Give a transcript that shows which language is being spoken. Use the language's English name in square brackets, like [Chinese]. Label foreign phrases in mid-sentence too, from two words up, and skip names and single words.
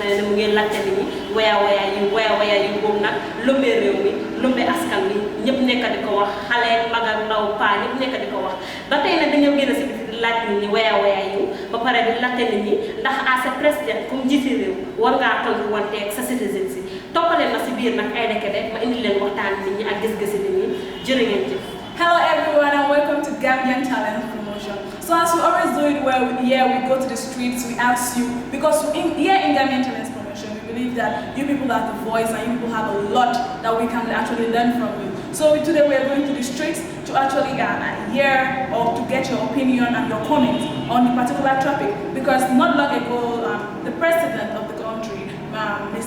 [Wolof] ne mu ngi laajte nit ñi waya yu boobu nag lëmbee réew mi lëmbee askan wi ñëpp nekk di ko wax xale mag ak ndaw paa ñëpp nekk di ko wax ba tey nag dañoo gën a si laaj nit ñi waya yu ba pare di laajte nit ñi ndax à sa président comme jiite réew war ngaa tontu wanteeg sa citizen si toppaleen na si biir nag ay dekk ma indi leen waxtaan nit ñi ak gis-gisi nit ñi jërë ngeen jëf. [English] Hello everyone and welcome to Gambian Talent Promotion. So as we always do it where we go to the streets, we ask you, because here in Gambian Talent Promotion we believe that you people have the voice and you people have a lot that we can actually learn from you. So today we are going to the streets to actually hear or to get your opinion and your comments on the particular topic, because not long ago the president of the country, Mr.